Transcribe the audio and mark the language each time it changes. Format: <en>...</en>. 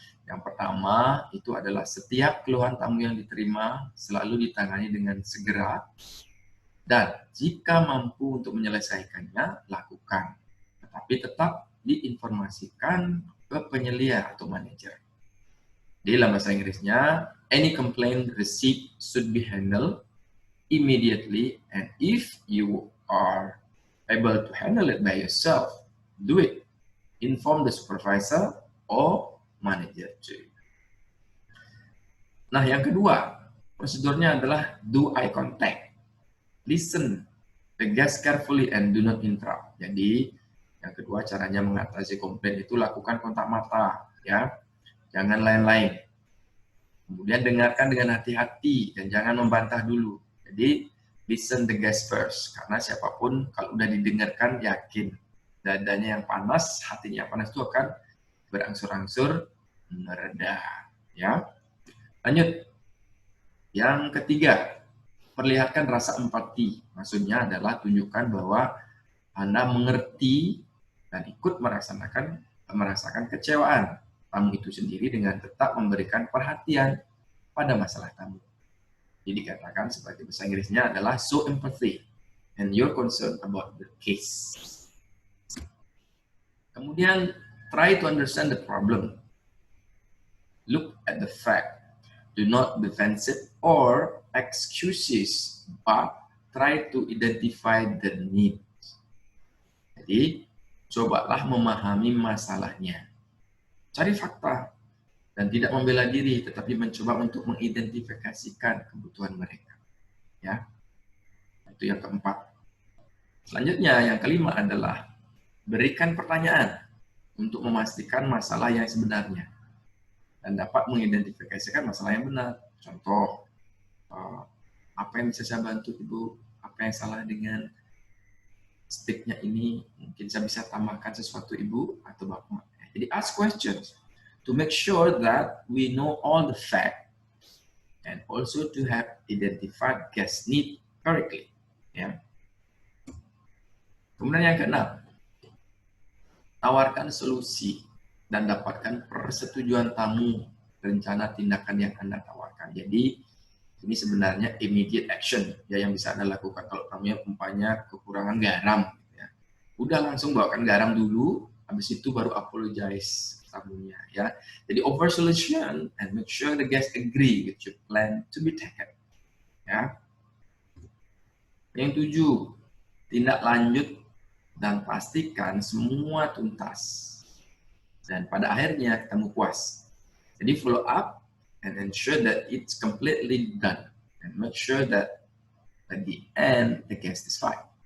<id>Yang pertama itu adalah setiap keluhan tamu yang diterima selalu ditangani dengan segera dan jika mampu untuk menyelesaikannya, lakukan. Tetapi tetap diinformasikan ke penyelia atau manajer. Di dalam bahasa Inggrisnya,</id> <en>any complaint received should be handled immediately, and if you are able to handle it by yourself, do it. Inform the supervisor or manager too.</en> <id>Nah, yang kedua, prosedurnya adalah</id> <en>do eye contact. Listen the guest carefully and do not interrupt.</en> <id>Jadi, yang kedua caranya mengatasi komplain itu lakukan kontak mata, ya. Jangan lain-lain. Kemudian dengarkan dengan hati-hati dan jangan membantah dulu. Jadi,</id> <en>listen the guest first.</en> <id>Karena siapapun kalau udah didengarkan yakin dadanya yang panas, hatinya yang panas itu akan berangsur-angsur mereda, ya. Lanjut. Yang ketiga, perlihatkan rasa empati. Maksudnya adalah tunjukkan bahwa Anda mengerti dan ikut merasakan kecewaan tamu itu sendiri dengan tetap memberikan perhatian pada masalah tamu. Jadi dikatakan sebagai bahasa Inggrisnya adalah</id> <en>show empathy and your concern about the case. Kemudian, try to understand the problem. Look at the fact. Do not defensive or excuses, but try to identify the need.</en> <id>Jadi, cobalah memahami masalahnya. Cari fakta dan tidak membela diri, tetapi mencoba untuk mengidentifikasikan kebutuhan mereka. Ya, itu yang keempat. Selanjutnya, yang kelima adalah berikan pertanyaan untuk memastikan masalah yang sebenarnya dan dapat mengidentifikasikan masalah yang benar. Contoh, apa yang bisa saya bantu Ibu? Apa yang salah dengan sticknya ini? Mungkin saya bisa tambahkan sesuatu Ibu atau Bapak.</id> <en>Jadi ask questions to make sure that we know all the facts and also to have identified guest need correctly.</en> <id>Ya. Kemudian yang keenam, tawarkan solusi dan dapatkan persetujuan tamu rencana tindakan yang Anda tawarkan. Jadi ini sebenarnya</id> <en>immediate action</en> <id>ya yang bisa Anda lakukan kalau tamunya umpamanya kekurangan garam. Ya. Udah langsung bawakan garam dulu, habis itu baru apologize tamunya, ya.</id> <en>Jadi over solution and make sure the guest agree with your plan to be taken.</en> <id>Ya. Yang 7, tindak lanjut dan pastikan semua tuntas. Dan pada akhirnya kamu puas.</id> <en>Jadi follow up and ensure that it's completely done. And make sure that at the end the guest is fine.</en>